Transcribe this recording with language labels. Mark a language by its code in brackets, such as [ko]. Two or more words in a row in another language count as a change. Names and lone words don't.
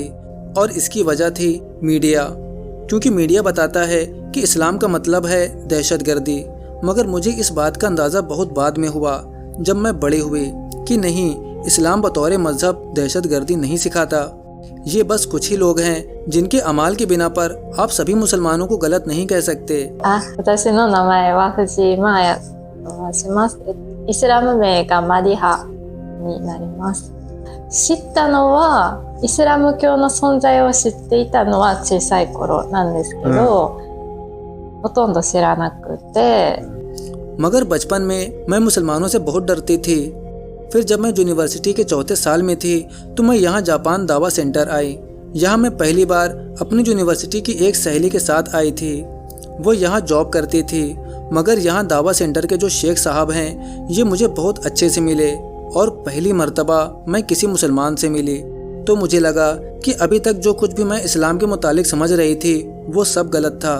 [hi] और इसकी वजह थी मीडिया, क्योंकि मीडिया बताता है कि इस्लाम का मतलब है दहशतगर्दी। मगर मुझे इस बात का अंदाज़ा बहुत बाद में हुआ, जब मैं बड़ी हुई, कि नहीं, इस्लाम बतौर मज़हब दहशतगर्दी नहीं सिखाता। ये बस कुछ ही लोग हैं जिनके अमाल की बिना पर आप सभी मुसलमानों को गलत नहीं कह सकते। [ja] 私の名前は藤井マーヤと申します。イスラム名がマディハになります。知ったのはイスラム教の存在を知っていたのは小さい頃なんですけど、ほとんど知らなくて。 [hi] मगर बचपन में मैं मुसलमानों से बहुत डरती थी। फिर जब मैं यूनिवर्सिटी के चौथे साल में थी तो मैं यहाँ जापान दावा सेंटर आई। यहाँ मैं पहली बार अपनी यूनिवर्सिटी की एक सहेली के साथ आई थी। वो यहाँ जॉब करती थी, मगर यहाँ दावा सेंटर के जो शेख साहब हैं ये मुझे बहुत अच्छे से मिले, और पहली मर्तबा मैं किसी मुसलमान से मिली तो मुझे लगा कि अभी तक जो कुछ भी मैं इस्लाम के मुतालिक समझ रही थी वो सब गलत था।